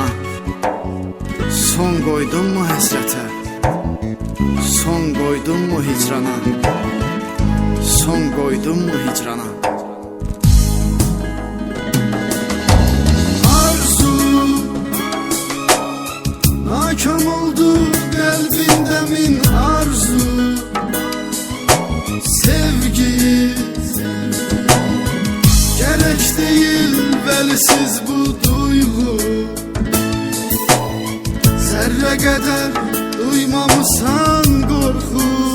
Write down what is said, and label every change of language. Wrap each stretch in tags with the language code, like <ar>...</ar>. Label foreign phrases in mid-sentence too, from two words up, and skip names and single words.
<az>Son qoydun mu həsrətə, son qoydun mu hicrana? Son qoydun mu hicrana? Arzu nakam oldu qəlbində min arzu.</az> <tr>Sevgi gerek değil velisiz bu duygu. Zerre kadar duymamısan korku.</tr>